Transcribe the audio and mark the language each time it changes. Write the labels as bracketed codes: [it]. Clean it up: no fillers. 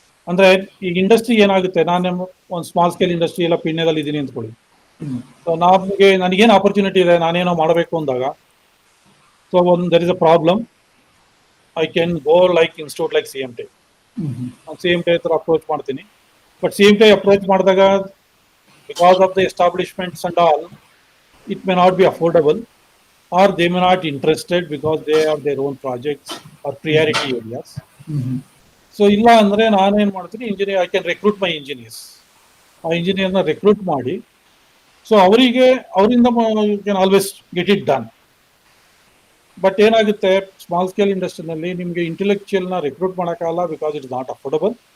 [kn] ಅಂದ್ರೆ ಈಗ ಇಂಡಸ್ಟ್ರಿ ಏನಾಗುತ್ತೆ, ನಾನು ಒಂದು ಸ್ಮಾಲ್ ಸ್ಕೇಲ್ ಇಂಡಸ್ಟ್ರಿ ಎಲ್ಲ ಪಿಣ್ಯದಲ್ಲಿ ಇದ್ದೀನಿ ಅಂದ್ಕೊಳ್ಳಿ. ಸೊ ನನಗೇನು ಆಪರ್ಚುನಿಟಿ ಇದೆ, ನಾನೇನೋ ಮಾಡಬೇಕು ಅಂದಾಗ, [en] So there is a problem, I can go like institute like CMTI. [kn] ನಾನು CMTI ಹತ್ರ ಅಪ್ರೋಚ್ ಮಾಡ್ತೀನಿ. [en] but [kn] CMTI ಅಪ್ರೋಚ್ ಮಾಡಿದಾಗ, [en] Because of the establishments and all, it may not be affordable, or they may not interested because they have their own projects or priority areas. [kn] So ಇಲ್ಲ ಅಂದ್ರೆ ನಾನೇನ್ ಮಾಡ್ತೀನಿ, engineer, [en] I can recruit my engineers. [kn] ಆ ಇಂಜಿನಿಯರ್ನ recruit ಮಾಡಿ, so ಅವರಿಂದ [en] You can always get it done. [kn] But ಏನಾಗುತ್ತೆ, small scale ಇಂಡಸ್ಟ್ರಿನಲ್ಲಿ ನಿಮಗೆ ಇಂಟೆಲೆಕ್ಚುಯಲ್ನ recruit ಮಾಡೋಕ್ಕಾಗಲ್ಲ, [en] Because it's not affordable.